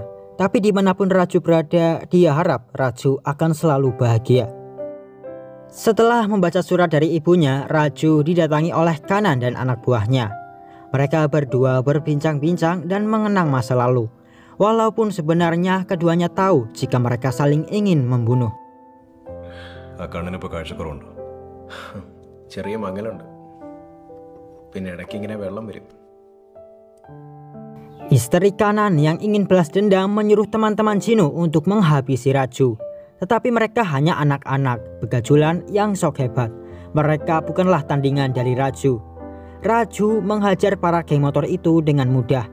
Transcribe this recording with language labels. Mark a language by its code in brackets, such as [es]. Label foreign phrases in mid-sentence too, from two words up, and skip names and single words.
[id] Tapi dimanapun Raju berada, dia harap Raju akan selalu bahagia. Setelah membaca surat dari ibunya, Raju didatangi oleh Kanan dan anak buahnya. Mereka berdua berbincang-bincang dan mengenang masa lalu. Walaupun sebenarnya keduanya tahu jika mereka saling ingin membunuh. [ml] ചെറിയ മങ്ങലുണ്ട് പിന്നെ ഇടയ്ക്ക് ഇങ്ങനെ വെള്ളം വരും. [id] Istri Kanan yang ingin balas dendam menyuruh teman-teman Jino untuk menghabisi Raju. Tetapi mereka hanya anak-anak begajulan yang sok hebat. Mereka bukanlah tandingan dari Raju. Raju menghajar para geng motor itu dengan mudah.